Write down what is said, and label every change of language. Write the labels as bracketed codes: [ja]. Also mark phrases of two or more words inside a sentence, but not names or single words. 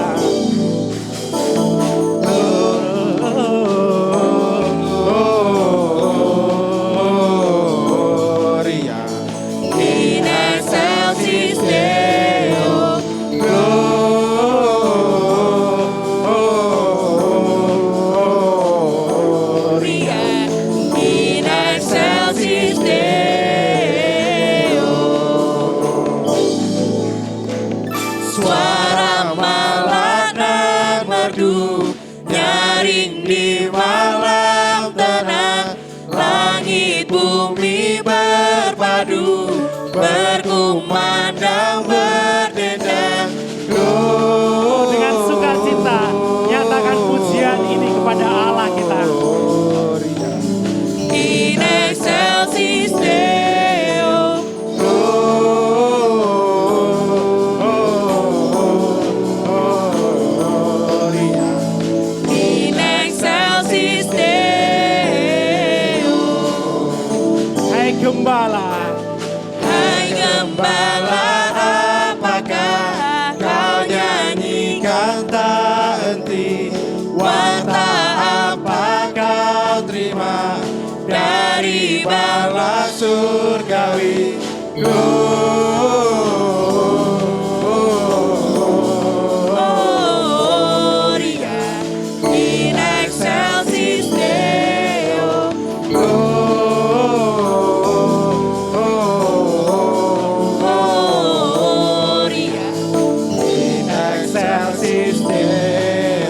[la] Gloria, in excelsis Deo. Gloria, in excelsis Deo. [id] Suara malaikat merdu nyaring di malam tenang. Langit bumi berpadu, berkumandang berdendang. Dengan sukacita nyatakan pujian ini kepada Allah kita. [la] In excelsis Deo. In excelsis Deo. [id] Hai Gembala, Hai Gembala, apakah kau nyanyikan tak henti? Warta apa kau terima dari bala surgawi? [la] Gloria, in excelsis Deo. Gloria, in excelsis Deo.